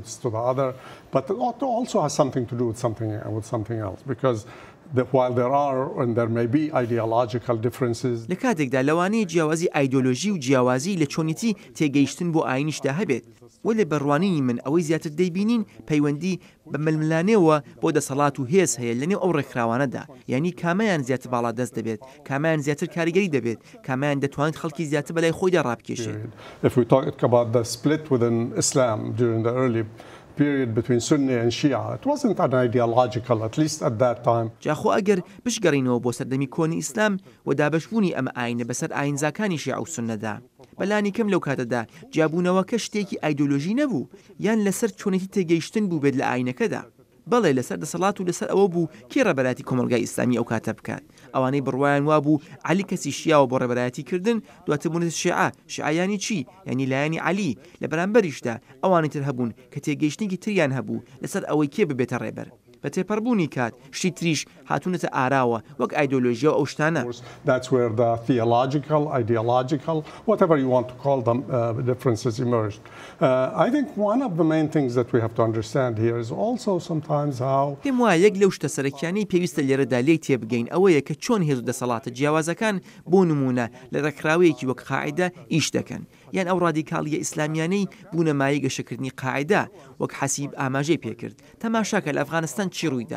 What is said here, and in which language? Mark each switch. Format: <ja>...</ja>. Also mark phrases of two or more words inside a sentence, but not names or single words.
<ckb>لە کاتێکدا لەوانەیە جیاوازی ئایدۆلۆژی و جیاوازی لە چۆنیتی تێگەیشتن بۆ ئاینیشدا هەبێت وە لە بەڕوانینی من ئەوەی زیاتر دەیبینین پەیوەندی بە ململانێەوە بۆ دەسەڵات و هێز هەیە لەنێو ئەو ڕێکخراوانەدا یعنی کامیان زیاتر باڵا دەست دەبێت کامیان زیاتر کاریگەری دەبێت کامیان دەتوانێت خەڵکی زیاتر بەلای خۆیدا ڕابکێشێت.</ckb> <en>period between Sunni and Shia. It wasn't an ideological, at least at that time.</en> <ckb>جاخۆ ئەگەر بشگەڕینەوە بۆ سەردەمی کۆنی ئیسلام و دابەشبوونی ئەمە ئاینە بەسەر ئاینزاکانی شیع و سوننەدا بەلانی کەم لەو کاتەدا جیابوونەوەکە شتێکی ئایدۆلۆژی نەبوو یان لەسەر چۆنێتی تێگەیشتن بوو بێت لە ئاینەکەدا بەڵێ لەسەر دەسەڵات و لەسەر ئەوە بوو کێ ڕێبەرایەتی کۆمەلگای ئیسلامی ئەو کاتە بکات ئەوانەی بڕوایان وابوو عەلی کەسی شیعەوە بۆ ڕێبەرایەتی کردن دواتر بوونێتە شیعەیانی چی یعنی لایەنی عەلی لە بەرامبەریشدا ئەوانی تر هەبوون کە تێگەیشتنێکی تریان هەبوو لەسەر ئەوەی کێ ببێتە ڕێبەر بە تێپەڕبوونی کات شتی تریش هاتوونەتە ئاراوە وەک ئایدۆلۆژیا و ئەو شتانە.</ckb> <en>That's where the theological, ideological, whatever you want to call them, differences emerged. I think one of the main things that we have to understand here is also sometimes how</en> <ckb>پێم وایە یەک لەو شتە سەرەکیانەی پێویستە لێرەدا لێی تێبگەین ئەوەیە کە چۆن هێز و دەسەڵاتە جیاوازەکان بۆ نمونە لە ڕێکخراوەیەکی وەک قاعیدە ئیش دەکەن یان ئەو ڕادیکاڵیە ئیسلامیانەی بوونە مایە گەشەکردنی قاعیدە وەک حەسیب ئاماژەی پێکرد تەماشاکە لە ئەفغانستان چی ڕوویدا</ckb>